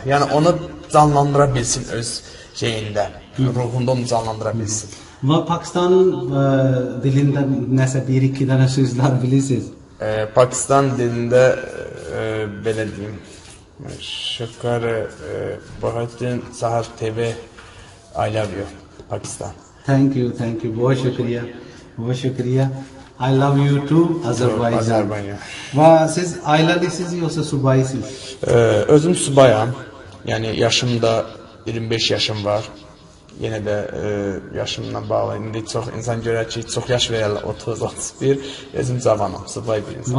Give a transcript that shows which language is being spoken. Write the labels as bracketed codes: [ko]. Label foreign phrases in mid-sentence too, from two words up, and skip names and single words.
[az] Yəni, onu canlandıra bilsin öz şeyində, ruhunda onu canlandıra bilsin. Və Pakistanın dilində nəsə bir-iki dənə sözlər bilirsiniz? Pakistan dilində belə deyim, şükür, Bahattin Sahar TV, [en] I love you, [az] Pakistan. [en] Thank you. [ur] بہت شکریہ. [en] I love you too, Azerbaycan. [az] Və siz ailəlisiniz yoxsa subaysınız? Özüm subayam. Yəni yaşımda 25 yaşım var. Yenə də yaşımla bağlı. İndi çox insan görər ki, çox yaş verirlər 30-31. Özüm cavanam, subay bir insan.